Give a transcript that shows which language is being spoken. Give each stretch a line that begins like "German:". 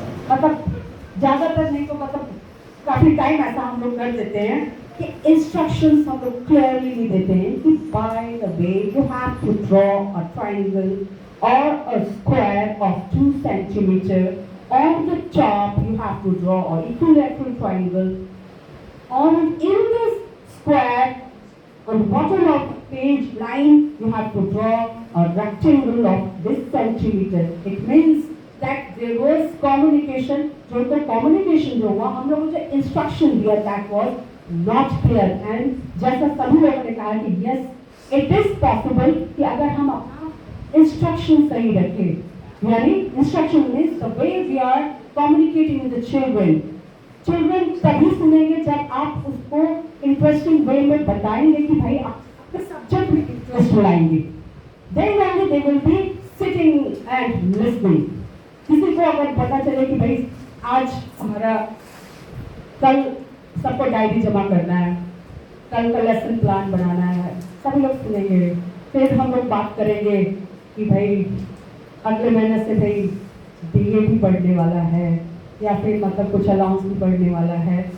Hindi: मतलब ज्यादातर नहीं तो मतलब काफी टाइम ऐसा हम लोग कर देते हैं कि इंस्ट्रक्शंस हम लोग क्लियरली नहीं देते हैं कि
English: By the way you have to draw a triangle or a square of 2 centimeter. On the top you have to draw an equilateral triangle. In this square, on the bottom of the page line, you have to draw a rectangle of this centimeter. It means that there was communication.
Hindi: जो तो communication जो हुआ, हम लोगों को जो instruction दिया,
English: that was not clear. And
Hindi: जैसा सभी लोगों ने कहा कि
English: yes, it is possible
Hindi: कि अगर हम अपना instruction सही रखें, यानी
English: instruction means the way we are communicating with the children.
Hindi: Children तभी सुनेंगे जब आप उसको interesting way में बताएंगे कि भाई आपके subject में interest लाएंगे.
English: Then only they will be sitting and listening.
Hindi: किसी को अगर पता चले कि भाई आज हमारा कल सबको डायरी जमा करना है, कल का लेसन प्लान बनाना है, सभी लोग सुनेंगे. फिर हम लोग बात करेंगे कि भाई अगले महीने से भाई बीए भी बढ़ने वाला है या फिर मतलब कुछ अलाउंस भी बढ़ने वाला है.